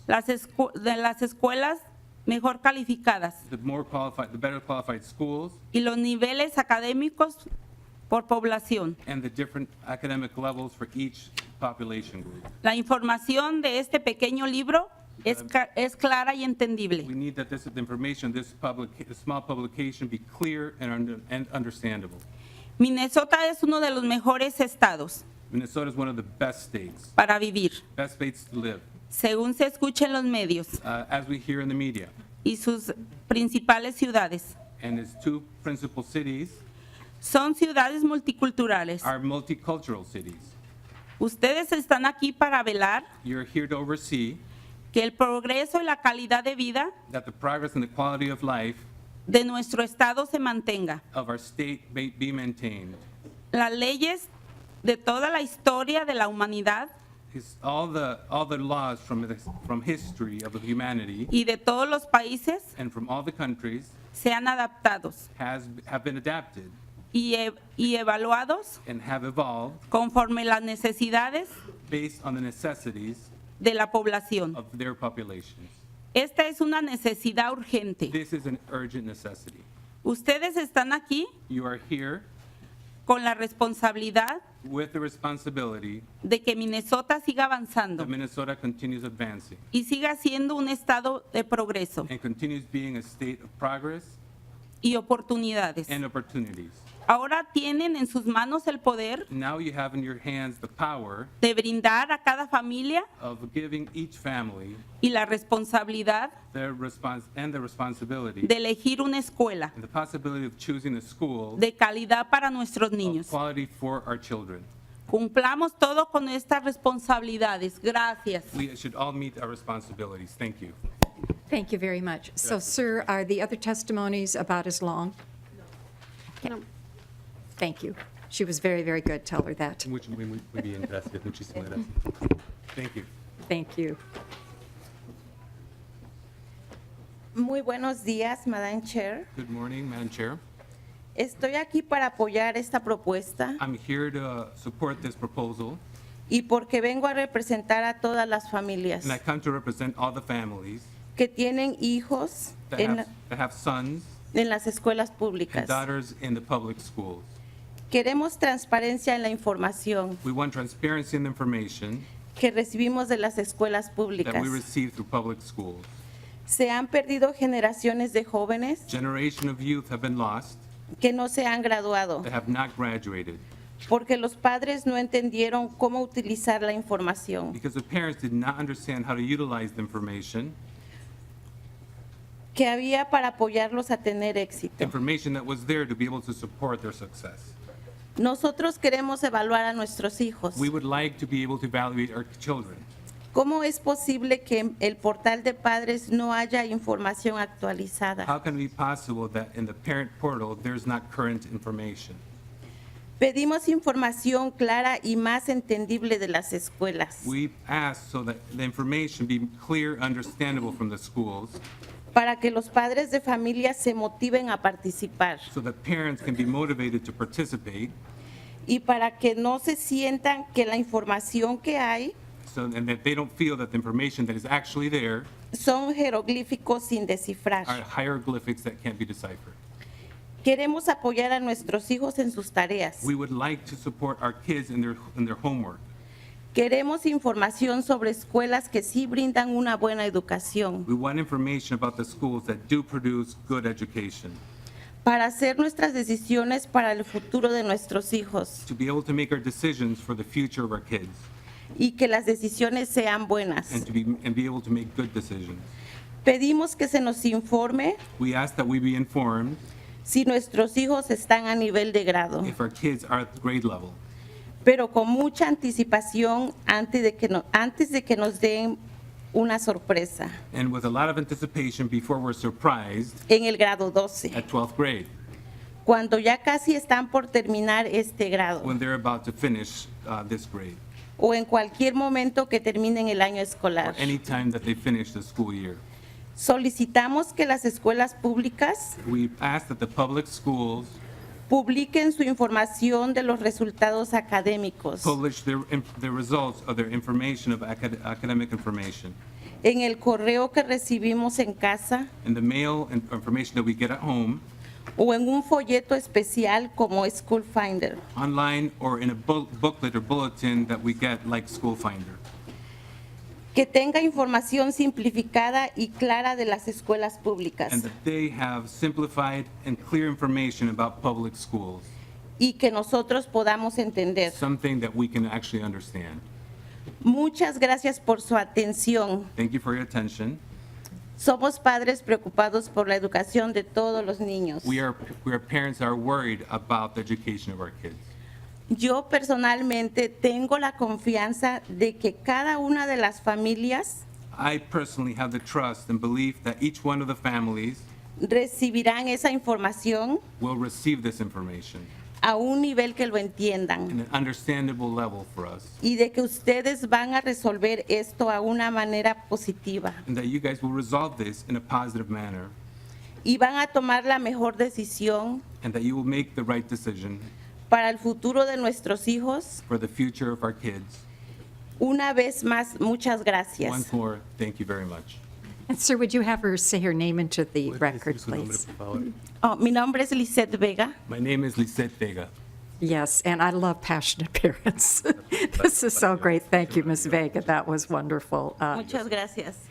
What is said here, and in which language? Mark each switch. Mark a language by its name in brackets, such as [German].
[Spanish] De las escuelas mejor calificadas [English] The better qualified schools [Spanish] y los niveles académicos por población. [English] and the different academic levels for each population group. [Spanish] La información de este pequeño libro es clara y entendible. [English] We need that this information, this small publication be clear and understandable. [Spanish] Minnesota es uno de los mejores estados [English] Minnesota is one of the best states, [Spanish] para vivir, [English] best states to live, [Spanish] según se escucha en los medios [English] as we hear in the media. [Spanish] y sus principales ciudades. [English] And its two principal cities [Spanish] Son ciudades multiculturales. [English] are multicultural cities. [Spanish] Ustedes están aquí para velar [English] You're here to oversee [Spanish] que el progreso y la calidad de vida [English] that the progress and the quality of life [Spanish] de nuestro estado se mantenga. [English] of our state may be maintained. [Spanish] Las leyes de toda la historia de la humanidad [English] All the laws from history of humanity [Spanish] y de todos los países [English] and from all the countries [Spanish] sean adaptados [English] have been adapted [Spanish] y evaluados [English] and have evolved [Spanish] conforme las necesidades [English] based on the necessities [Spanish] de la población. [English] of their populations. [Spanish] Esta es una necesidad urgente. [English] This is an urgent necessity. [Spanish] Ustedes están aquí [English] You are here [Spanish] con la responsabilidad [English] with the responsibility [Spanish] de que Minnesota siga avanzando [English] that Minnesota continues advancing [Spanish] y siga siendo un estado de progreso [English] and continues being a state of progress [Spanish] y oportunidades. [English] and opportunities. [Spanish] Ahora tienen en sus manos el poder [English] Now you have in your hands the power [Spanish] de brindar a cada familia [English] of giving each family [Spanish] y la responsabilidad [English] their response and the responsibility [Spanish] de elegir una escuela [English] and the possibility of choosing a school [Spanish] de calidad para nuestros [English] of [Spanish] niños. [English] quality for our children. [Spanish] Cumplamos todo con estas responsabilidades. Gracias. [English] We should all meet our responsibilities. Thank you. Thank you very much. So, sir, are the other testimonies about as long? No. Thank you. She was very, very good. Tell her that. [Spanish] Muy bien, gracias. Muchísimas gracias. [English] Thank you. Thank you. [Spanish] Muy buenos días, [English] Madam Chair. Good morning, Madam Chair. [Spanish] Estoy aquí para apoyar esta propuesta [English] I'm here to support this proposal, [Spanish] y porque vengo a representar a todas las familias [English] and I come to represent all the families [Spanish] que tienen hijos [English] that have sons [Spanish] en las escuelas [English] and [Spanish] públicas. [English] daughters in the public schools. [Spanish] Queremos transparencia en la información [English] We want transparency in the information [Spanish] que recibimos de las escuelas [English] that [Spanish] públicas. [English] we receive through public schools. [Spanish] Se han perdido generaciones de jóvenes [English] Generation of youth have been lost [Spanish] que no se han graduado [English] that have not graduated [Spanish] porque los padres no entendieron cómo utilizar la información [English] because the parents did not understand how to utilize the information [Spanish] que había para apoyarlos a tener éxito. [English] information that was there to be able to support their success. [Spanish] Nosotros queremos evaluar a nuestros hijos. [English] We would like to be able to evaluate our children. [Spanish] ¿Cómo es posible que en el portal de padres no haya información actualizada? [English] How can it be possible that in the parent portal, there's not current information? [Spanish] Pedimos información clara y más entendible de las escuelas [English] We ask so that the information be clear, understandable from the schools, [Spanish] para que los padres de familia se motiven a participar [English] so that parents can be motivated to participate, [Spanish] y para que no se sientan que la información que hay [English] and that they don't feel that the information that is actually there [Spanish] son jeroglíficos sin descifrar. [English] are hieroglyphics that can't be deciphered. [Spanish] Queremos apoyar a nuestros hijos en sus tareas. [English] We would like to support our kids in their homework. [Spanish] Queremos información sobre escuelas que sí brindan una buena educación [English] We want information about the schools that do produce good education, [Spanish] para hacer nuestras decisiones para el futuro de nuestros hijos [English] to be able to make our decisions for the future of our kids, [Spanish] y que las decisiones sean buenas. [English] and be able to make good decisions. [Spanish] Pedimos que se nos informe [English] We ask that we be informed [Spanish] si nuestros hijos están a nivel de grado, [English] if our kids are at the grade level, [Spanish] pero con mucha anticipación antes de que nos den una sorpresa [English] and with a lot of anticipation before we're surprised [Spanish] en el grado 12, [English] at 12th grade, [Spanish] cuando ya casi están por terminar este grado [English] when they're about to finish this grade, [Spanish] o en cualquier momento que terminen el año [English] or [Spanish] escolar. [English] any time that they finish the school year. [Spanish] Solicitamos que las escuelas públicas [English] We ask that the public schools [Spanish] publiquen su información de los resultados académicos [English] publish their results of their information of academic information [Spanish] en el correo que recibimos en casa [English] in the mail and information that we get at home, [Spanish] o en un folleto especial como School Finder. [English] online, or in a booklet or bulletin that we get like School Finder. [Spanish] que tenga información simplificada y clara de las escuelas públicas [English] and that they have simplified and clear information about public schools, [Spanish] y que nosotros podamos entender. [English] something that we can actually understand. [Spanish] Muchas gracias por su atención. [English] Thank you for your attention. [Spanish] Somos padres preocupados por la educación de todos los niños. [English] We are parents that are worried about the education of our kids. [Spanish] Yo personalmente tengo la confianza de que cada una de las familias [English] I personally have the trust and belief that each one of the families [Spanish] recibirán esa información [English] will receive this information [Spanish] a un nivel que lo entiendan [English] in an understandable level for us, [Spanish] y de que ustedes van a resolver esto a una manera positiva [English] and that you guys will resolve this in a positive manner, [Spanish] y van a tomar la mejor decisión [English] and that you will make the right decision [Spanish] para el futuro de nuestros hijos. [English] for the future of our kids. [Spanish] Una vez más, muchas gracias. [English] Once more, thank you very much. And sir, would you have her say her name into the record, please? [Spanish] Oh, mi nombre es Lisette Vega. [English] My name is Lisette Vega. Yes, and I love passionate parents. This is so great. Thank you, Ms. Vega. That was wonderful. [Spanish] Muchas gracias.